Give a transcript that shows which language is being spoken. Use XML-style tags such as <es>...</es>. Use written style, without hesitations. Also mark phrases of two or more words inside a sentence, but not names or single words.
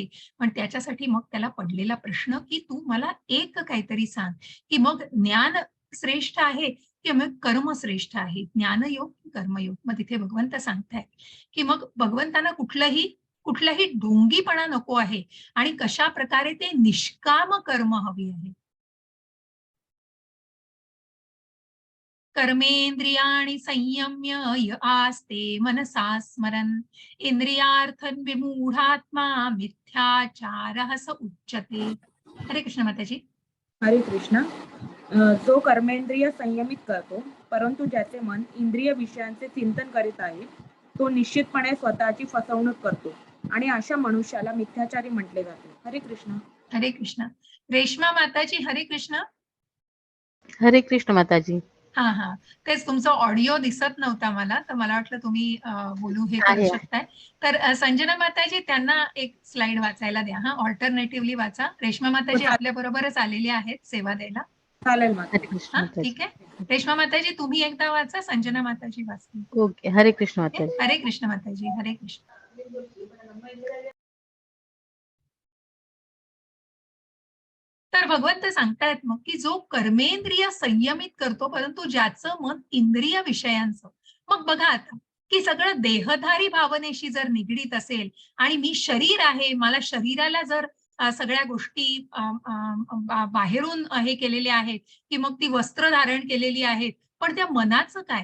<mr>पण त्याच्यासाठी मग त्याला पडलेला प्रश्न, की "तू मला एक काहीतरी सांग, की मग ज्ञान श्रेष्ठ आहे की मग कर्म श्रेष्ठ आहे, ज्ञानयोग की कर्मयोग? मग तिथे भगवंत सांगतायत की मग भगवंतांना कुठलाही ढोंगीपणा नको आहे आणि कशा प्रकारे ते निष्काम कर्म हवी आहे.</mr> <sa>कर्मेंद्रियाणि संयम्य य आस्ते मनसा स्मरन् इंद्रियार्थन विमूढात्मा मिथ्याचारः स उच्यते.</sa> <mr>हरे कृष्ण माताजी. हरे कृष्ण. जो कर्मेंद्रिय संयमित करतो परंतु ज्याचे मन इंद्रिय विषयांचे चिंतन करीत आहे तो निश्चितपणे स्वतःची फसवणूक करतो आणि अशा मनुष्याला मिथ्याचारी म्हटले जाते. हरे कृष्ण. हरे कृष्ण. रेश्मा माताजी हरे कृष्ण. हरे कृष्ण माताजी. हा तेच तुमचा ऑडिओ दिसत नव्हता मला, तर मला वाटलं तुम्ही बोलू हे करू आहे. शकताय. तर संजना माताजी त्यांना एक स्लाइड वाचायला द्या. हा ऑल्टरनेटिव्हली वाचा. रेश्मा माताजी आपल्या बरोबरच आलेली आहेत सेवा द्यायला. चालेल हरे माता. कृष्ण हा माताजी. ठीक आहे. रेश्मा माताजी तुम्ही एकदा वाचा, संजना माताजी वाचतील. ओके. हरे कृष्ण ओके? माताजी. हरे कृष्ण माताजी. हरे कृष्ण. तर भगवंत सांगतायत मग की जो कर्मेंद्रिय संयमित करतो परंतु ज्याचं मन इंद्रिय विषयांचं, मग बघा आता की सगळं देहधारी भावनेशी जर निगडीत असेल आणि मी शरीर आहे, मला शरीराला जर सगळ्या गोष्टी बाहेरून हे केलेल्या आहेत की मग ती वस्त्र धारण केलेली आहेत, पण त्या मनाचं काय?</mr>